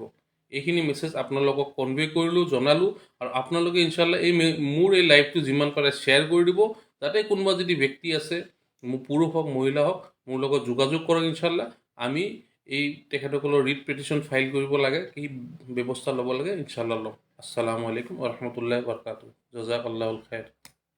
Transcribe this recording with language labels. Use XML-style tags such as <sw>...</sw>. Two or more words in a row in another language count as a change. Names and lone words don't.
<as>এইখিনি মেছেজ আপোনালোকক কনভে কৰিলোঁ, জনালোঁ। আৰু আপোনালোকে ইনশাল্লাহ মোৰ এই লাইভটো যিমান পাৰে শ্বেয়াৰ কৰি দিব, যাতে কোনোবা যদি ব্যক্তি আছে, পুৰুষ হওক মহিলা হওক, মোৰ লগত যোগাযোগ কৰক। ইনশাল্লাহ আমি তেখেতসকলৰ</as> <en>writ petition file</en> <as>কৰিব লাগে, কি ব্যৱস্থা ল'ব লাগে ইনশাল্লাহ ল'ম।</as> <ar>السلام عليكم ورحمة الله وبركاته. جزاك الله خير.</ar>